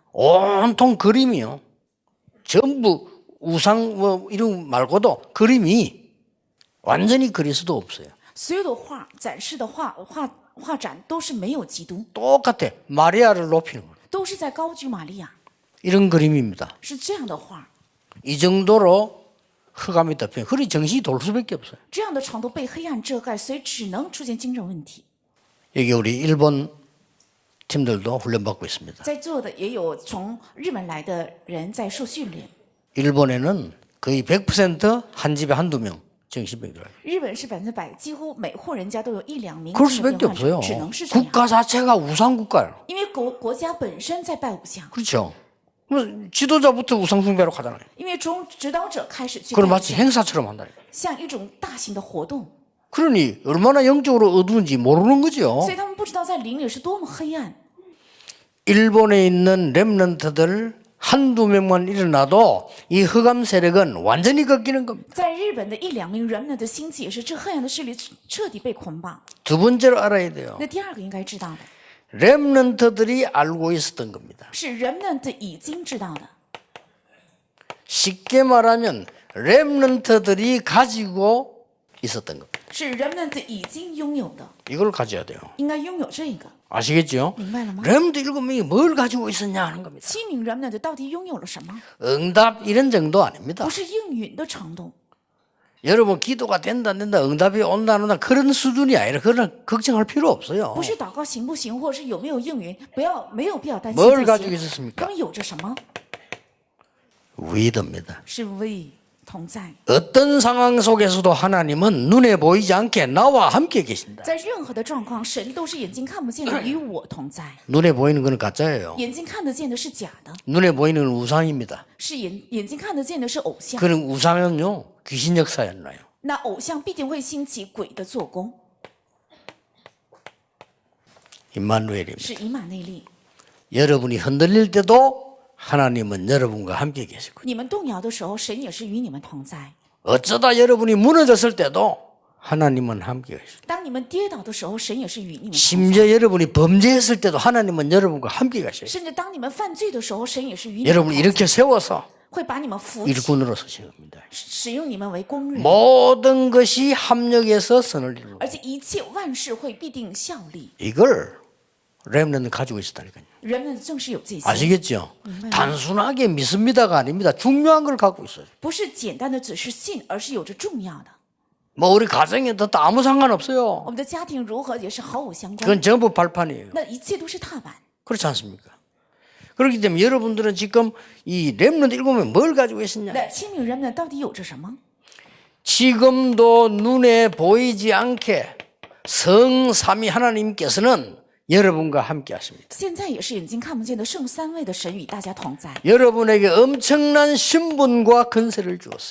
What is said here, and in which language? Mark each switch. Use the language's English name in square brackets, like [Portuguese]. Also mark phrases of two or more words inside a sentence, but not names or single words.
[Korean] 온통 그림이요. 전부 우상 뭐 이런 거 말고도 그림이 완전히 그리스도 없어요. [Chinese] 所有的画展示的画展都是没有基督， [Korean] 똑같아. 마리아를 높이는 거예요. [Chinese] 都是在高举玛利亚， [Korean] 이런 그림입니다. [Chinese] 是这样的画， [Korean] 이 정도로 흑암이 덮여 허리 정신이 돌 수밖에 없어요. [Chinese] 这样的程度被黑暗遮盖，所以只能出现精神问题。 [Korean] 여기 우리 일본 팀들도 훈련받고 있습니다. [Chinese] 在座的也有从日本来的人在受训练， [Korean] 일본에는 거의 100% 한 집에 한두 명 정신병이 들어요. [Chinese] 日本是100%，几乎每户人家都有1-2名 [Korean] 그럴 [Chinese] 精神 [Korean] 수밖에 [Chinese] 病患 [Korean] 없어요. [Chinese] 者，只能是这样， [Korean] 국가 자체가 우상 국가예요. [Chinese] 因为国家本身在拜偶像， [Korean] 그렇죠. 뭐 지도자부터 우상 숭배로 가잖아요. [Chinese] 因为从指导者开始去拜 [Korean] 그걸 [Chinese] 偶 [Korean] 마치 [Chinese] 像， [Korean] 행사처럼 한다니까. [Chinese] 像一种大型的活动， [Korean] 그러니 얼마나 영적으로 어두운지 모르는 거죠. [Chinese] 所以他们不知道在灵里是多么黑暗。 [Korean] 일본에 있는 렘넌트들 한두 명만 일어나도 이 흑암 세력은 완전히 꺾이는 겁니다. [Chinese] 在日本的1-2名人们的兴起，也是这黑暗的势力彻底被捆绑。 [Korean] 두 번째로 알아야 돼요. [Chinese] 那第二个应该知道的 [Korean] 렘넌트들이 알고 있었던 겁니다. [Chinese] 是 remnant 已经知道的， [Korean] 쉽게 말하면 렘넌트들이 가지고 있었던 겁니다. [Chinese] 是 remnant 已经拥有的， [Korean] 이걸 가져야 돼요. [Chinese] 应该拥有这个。 [Korean] 아시겠죠? [Chinese] 明白了吗？ [Korean] 렘넌트 7명이 뭘 가지고 있었냐 하는 겁니다. [Chinese] 7 名 remnant 到底拥有了什么？ [Korean] 응답 이런 정도 아닙니다. [Chinese] 不是应允的程度， [Korean] 여러분 기도가 된다 안 된다 응답이 온다 안 온다 그런 수준이 아니라 그런 걱정할 필요 없어요. [Chinese] 不是祷告行不行，或者是有没有应允，没有必要担心 [Korean] 뭘 [Chinese] 这 [Korean] 가지고 [Chinese] 些。 [Korean] 있었습니까? [Chinese] 他们有着什么？ [Korean] 위드입니다. [Chinese] 是 we 同在， [Korean] 어떤 상황 속에서도 하나님은 눈에 보이지 않게 나와 함께 계신다. [Chinese] 在任何的状况，神都是眼睛看不见的，与我同在。 [Korean] 눈에 보이는 건 가짜예요. [Chinese] 眼睛看得见的是假的， [Korean] 눈에 보이는 건 우상입니다. [Chinese] 是眼睛看得见的是偶像。 [Korean] 그런 우상은요 귀신 역사였나요? [Chinese] 那偶像必定会兴起鬼的做工， [Korean] 임마누엘입니다. [Chinese] 是以马内利。 [Korean] 여러분이 흔들릴 때도 하나님은 여러분과 함께 계시고 [Chinese] 你们动摇的时候，神也是与你们同在； [Korean] 어쩌다 여러분이 무너졌을 때도 하나님은 함께 계시고 [Chinese] 当你们跌倒的时候，神也是与你们同在； [Korean] 심지어 여러분이 범죄했을 때도 하나님은 여러분과 함께 가셔요. [Chinese] 甚至当你们犯罪的时候，神也是与你们 [Korean] 여러분을 [Chinese] 同在， [Korean] 이렇게 세워서 [Chinese] 会把你们扶起， [Korean] 일꾼으로 서시는 겁니다. [Chinese] 使用你们为工人， [Korean] 모든 것이 합력해서 선을 이루는 [Chinese] 而且一切万事会必定效力。 [Korean] 이걸 렘넌트 가지고 있었다니까요. [Chinese] 人们正是有这些， [Korean] 아시겠죠? 단순하게 믿습니다가 아닙니다. 중요한 걸 갖고 있어요. [Chinese] 不是简单的只是信，而是有着重要的。 [Korean] 뭐 우리 가정에 더 아무 상관없어요. [Chinese] 我们的家庭如何也是毫无相关， [Korean] 그건 전부 발판이에요. [Chinese] 那一切都是踏板。 [Korean] 그렇지 않습니까? 그렇기 때문에 여러분들은 지금 이 렘넌트 일곱은 뭘 가지고 계시냐? [Chinese] 那清明人们到底有着什么？ [Korean] 지금도 눈에 보이지 않게 성삼위 하나님께서는 여러분과 함께 하십니다. [Chinese] 现在也是眼睛看不见的圣三位的神与大家同在， [Korean] 여러분에게 엄청난 신분과 권세를 주었어요.